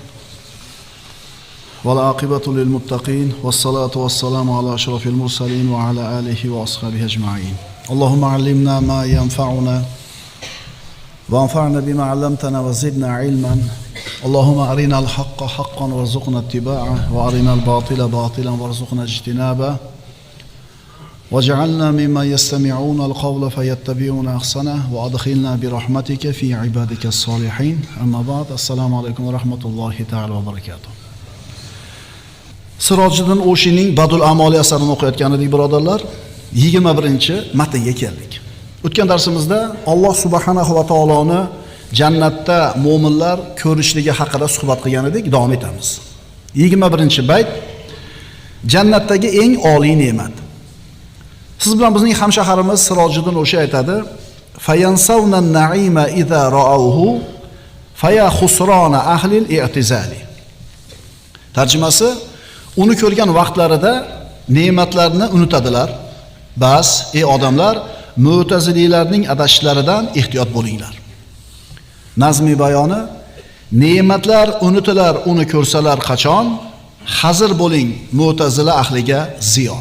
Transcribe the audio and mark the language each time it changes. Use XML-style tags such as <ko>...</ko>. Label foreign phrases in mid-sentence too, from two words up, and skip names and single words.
<ar>والعاقبة للمتقين والصلاة والسلام على أشرف المرسلين وعلى آله وأصحابه أجمعين. اللهم علمنا ما ينفعنا وانفعنا بما علمتنا وزدنا علما. اللهم أرنا الحق حقا وارزقنا اتباعه وأرنا الباطل باطلا وارزقنا اجتنابه. واجعلنا ممن يستمعون القول فيتبعون أحسنه وأدخلنا برحمتك في عبادك الصالحين أما بعد السلام عليكم ورحمة الله تعالى وبركاته.</ar> <uz>Sirojiddin O'shining Badul Amoli asarini o'qiyotgan edik birodarlar. 21-matnga keldik. O'tgan darsimizda Alloh subhanahu va taoloni jannatda mu'minlar ko'rishligi haqida suhbat qilgan edik, davom etamiz. 21-bayt jannatdagi eng oliy ne'mat. Siz bilan bizning hamshaharimiz Sirojiddin O'shi aytadi:</uz> <ar>"فينسون النعيم إذا رأوه فيا خسران أهل الاعتزال."</ar> <uz>Tarjimasi: uni ko'rgan vaqtlarida ne'matlarni unutadilar. Bas, ey odamlar, mu'tazililarning adashishlaridan ehtiyot bo'linglar. Nazmi bayoni: ne'matlar unutilar, uni ko'rsalar qachon, hazir bo'ling mu'tazila ahliga ziyon.</uz>